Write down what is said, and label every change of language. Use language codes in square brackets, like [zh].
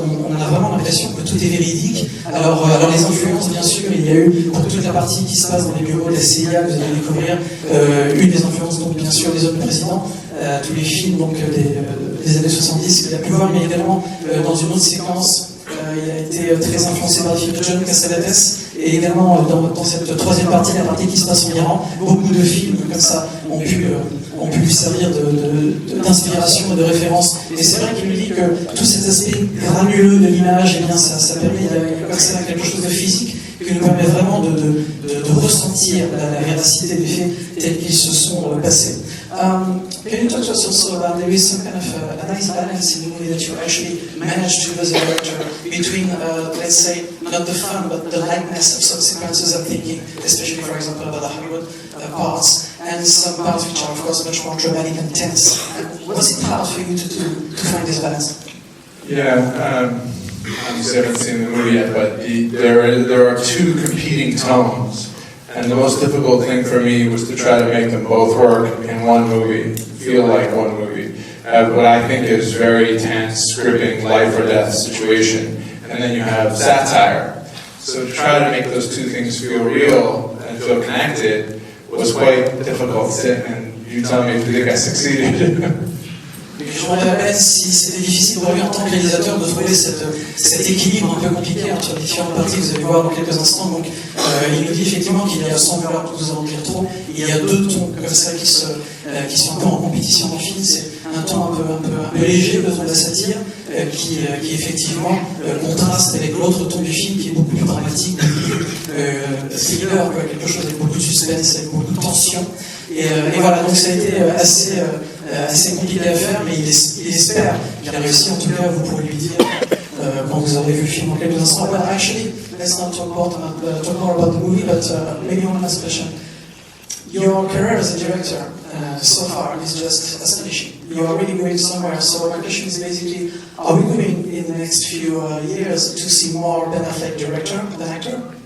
[fr] On a vraiment l'impression que tout est véridique. Alors les influences, bien sûr, il y a eu pour toute la partie qui se passe dans les bureaux de la CIA, vous allez découvrir une des influences, donc bien sûr, des hommes présidents, tous les films donc des années 70 qu'il a pu voir, mais également dans une autre séquence, il a été très influencé par les films de John Cassavetes, et également dans cette 3e partie, la partie qui se passe en Iran, beaucoup de films comme ça ont pu lui servir d'inspiration et de référence. Et c'est vrai qu'il nous dit que tout cet aspect granuleux de l'image, eh bien, ça permet d'accéder à quelque chose de physique qui nous permet vraiment de ressentir la véracité des faits tels qu'ils se sont passés. [en] Can you talk to us also about there is some kind of a nice balance in the movie that you actually managed to as a director between, let's say, not the fun but the lightness of some sequences I'm thinking, especially for example about the Hollywood parts, and some parts which are of course much more dramatic and tense. Was it hard for you to find this balance? Yeah, obviously I haven't seen the movie yet, but there are 2 competing tones. And the most difficult thing for me was to try to make them both work in one movie, feel like one movie. What I think is very tense, gripping, life or death situation. And then you have satire. So to try to make those 2 things feel real and feel connected was quite difficult. And you tell me if you think I succeeded. [fr] Je me rappelle si c'était difficile pour lui en tant que réalisateur de trouver cet équilibre un peu compliqué entre les différentes parties, vous allez voir dans quelques instants. Donc, il nous dit effectivement qu'il y a, sans vouloir vous en dire trop, il y a 2 tons comme ça qui sont un peu en compétition dans le film. C'est un ton un peu léger, le ton de la satire, qui effectivement contraste avec l'autre ton du film qui est beaucoup plus dramatique, beaucoup plus thriller, quelque chose avec beaucoup de suspense, avec beaucoup de tension. Et voilà, donc ça a été assez compliqué à faire, mais il espère qu'il a réussi. En tout cas, vous pourrez lui dire quand vous aurez vu le film en quelques instants. [en] But actually, let's not talk more about the movie, but maybe one last question. Your career as a director so far is just astonishing. You are really going somewhere. So my question is basically, are we going in the next few years to see more Ben Affleck director than actor?